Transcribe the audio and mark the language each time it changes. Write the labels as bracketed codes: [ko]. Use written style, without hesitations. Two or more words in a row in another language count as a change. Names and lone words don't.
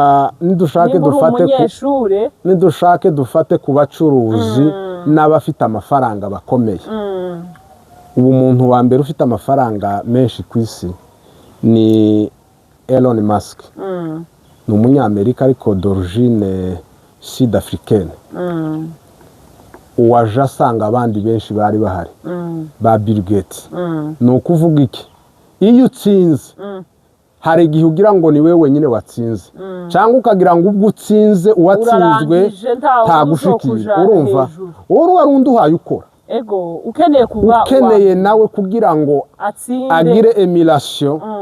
[rw] nidushake dufate ku bacuruzi n'abafite amafaranga bakomeye ubu umuntu wa mbere ufite amafaranga menshi ku isi ni Elon Musk ni umunyamerika ariko [fr] d'origine sud-africaine [rw] uwaje asanga abandi benshi bari bahari ba Bill Gates ni ukuvuga iki iyo utsinze hari igihe ugira ngo ni wowe wenyine watsinze cyangwa ukagira ngo ubwo utsinze uwatsinzwe ntagushikira urumva wowe wari undi uhaye ukora ukeneye nawe kugira ngo agire emulation